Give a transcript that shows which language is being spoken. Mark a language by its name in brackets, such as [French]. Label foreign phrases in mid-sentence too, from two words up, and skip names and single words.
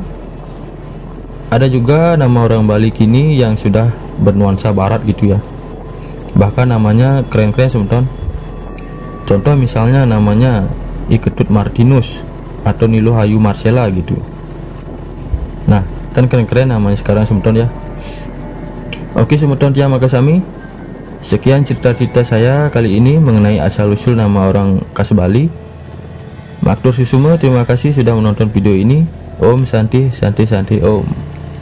[Indonesian] Ada juga nama orang Bali kini yang sudah bernuansa barat gitu ya. Bahkan namanya keren-keren semeton. Contoh misalnya namanya I Ketut Martinus atau Nilo Hayu Marcella gitu. Nah kan keren-keren namanya sekarang semeton ya. [Balinese] Oke semeton tiang makasami. [Indonesian] Sekian cerita-cerita saya kali ini mengenai asal-usul nama orang khas Bali. [Balinese] Maktur Susume, [Indonesian] terima kasih sudah menonton video ini. [Sanskrit] Om Santi Santi Santi Om.